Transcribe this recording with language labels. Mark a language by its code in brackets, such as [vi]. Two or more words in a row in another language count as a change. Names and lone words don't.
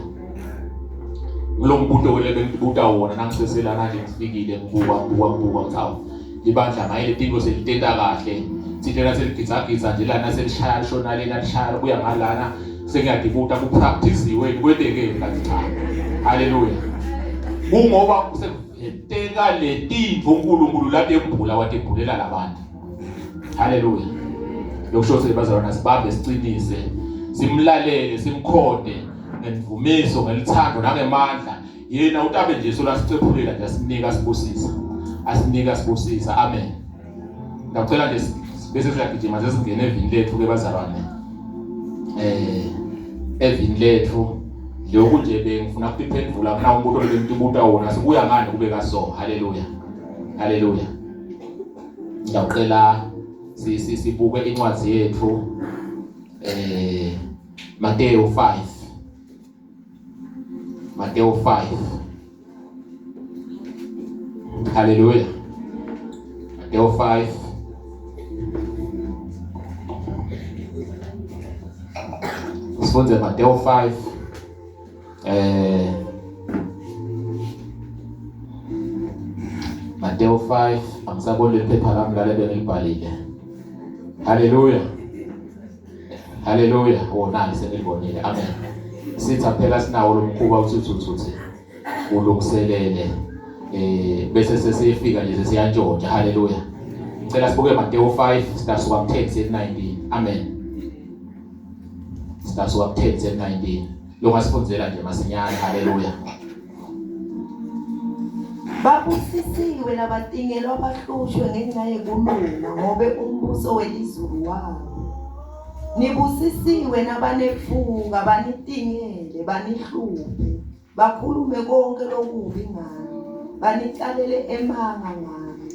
[ss] Ngilombuto kwele bengibuta wona nangiseselana nje ngifikile ngibuka ngithawu libandla ngaye letinto selitenda kahle sithena seligitsa nje lana selishaya shona lena lishaya kuya ngalana sengiyadibuta kupracticewe kwedeke kanti cha. Haleluya. Kungoba kuseteka letinto uNkulunkulu latembula watebhulela labantu. Haleluya. Lokusho sebazalwana sibambe sicinise simlalele simkhonde ngemvumiso ngelithando nangemandla yena utabe nje sola sicephulela nje asinika sibusisa. Asinika sibusisa. Amen. Ngicela nje bese siyagijima sesingena evini lethu ke bazalwane. Evini lethu lokhu nje bengifuna ukuphendula mina umbuto lebengitibuta wona sikuya ngani kube kaso. Haleluya, haleluya. Ngicela sibuke incwadi yethu Matthew 5. Matthew 5. Haleluya. Matthew 5. Sifunde Matthew 5. Matthew 5. Angisabona iphepha lami la lebengilibhalile. Haleluya. Haleluya. Wona senibonile. Amen. Sitha phela sinawo lomkhuba uthuthuthi ulungiselele bese sesifika nje sesiyantshontsha. Haleluya. Ngicela sibuke Matthew 5 sitasuka ku-10 to 19. Amen. Sitasuka ku-10 to 19. Longasifundela nje masinyane. Haleluya. Babusisiwe nabatingelo abahlushwe ngenxa yekulunga ngobe umbuso welizulu wabo. Nibusisiwe nabanefunga banitingele banihluphe bakhulume konke lokubi ngani banicalele emanga ngani.